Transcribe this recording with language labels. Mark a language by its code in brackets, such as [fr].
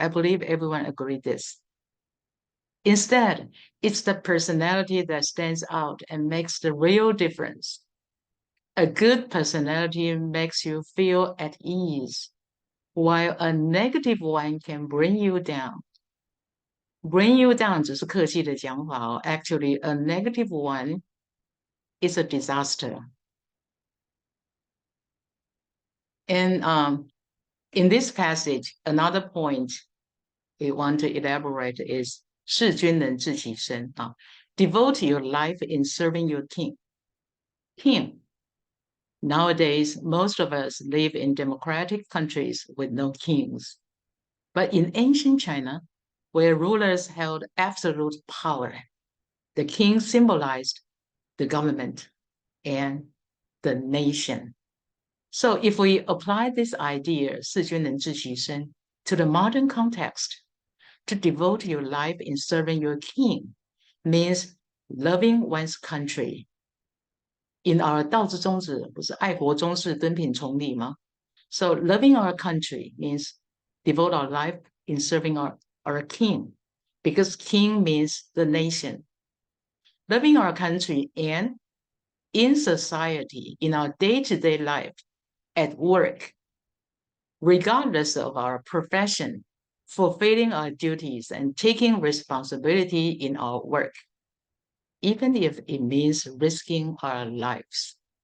[en] I believe everyone agrees this. Instead, it's the personality that stands out and makes the real difference. A good personality makes you feel at ease, while a negative one can bring you down. Bring you down [zh] 只是客气的讲法哦。 [en] Actually, a negative one is a disaster. And in this passage, another point we want to elaborate is [zh] 事君能治其身 [en] Devote your life in serving your king. King. Nowadays, most of us live in democratic countries with no kings. But in ancient China, where rulers held absolute power, the king symbolized the government and the nation. So if we apply this idea, [zh] 事君能治其身, [en] to the modern context, to devote your life in serving your king means loving one's country, in our [zh] 道之宗旨不是爱国忠士敦品崇礼吗？ [en] So loving our country means devote our life in serving our king, because king means the nation. Loving our country and in society, in our day-to-day life, at work, regardless of our profession, fulfilling our duties and taking responsibility in our work, even if it means risking our lives.